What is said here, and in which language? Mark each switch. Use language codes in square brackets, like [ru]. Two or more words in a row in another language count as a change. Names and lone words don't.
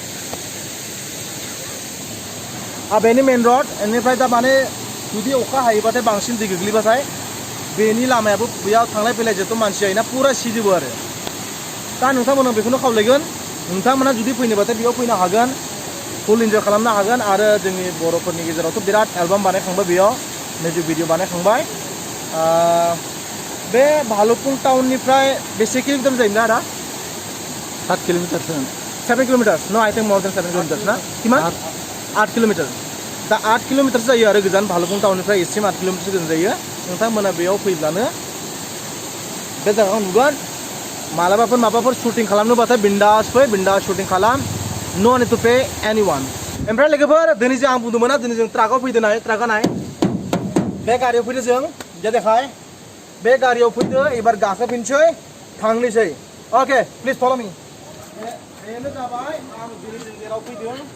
[brx] बेनि मेन र'ड बेनिफ्राय दा माने जुदि अखा हायोबाथाय बांसिन दै गोग्लैबाथाय बेनि लामायाबो बेयाव थांलाय फैलाय जिहेथु मानसि जायोना पुरा सिजोबो आरो दा नोंथांमोना बेखौनो खावलायगोन नोंथांमोना जुदि फैनोबाथाय बेयाव फैनो हागोन फुल इन्जय खालामनो हागोन आरो जोंनि बर'फोरनि गेजेरावथ' बिराद एलबाम बानायखांबाय बेयाव मिउजिक भिडिअ बानायखांबाय बे भालुकपुं टाउननिफ्राय बेसे किल'मिटार जायोना आदा 7 किलोमिटारसो [en] 7 kilometers. No, I think more than 7 kilometers ना किमान 8 kilometer. [brx] दा 8 kilometer जायो आरो गोजान भालुकपुं टाउननिफ्राय एसिम 8 kilometer गोजान जायो नोंथांमोना बेयाव फैब्लानो बे जायगायाव नुगोन मालाबाफोर माबाफोर शुटिं खालामनोबाथाय बिन्दास फै बिन्दास शुटिं खालाम नो [en] need to pay anyone [brx] ओमफ्राय लोगोफोर दिनै जे आं बुंदोंमोन ना दिनै जों ट्राकआव फैदों ट्राकआ नाय बे गारियाव फैदो जों जे देखाय बे गारियाव फैदो एबार गाखोफिनसै थांनोसै [en] okay please follow me [brx] बेनो जाबाय आं दिनै जों जेराव फैदों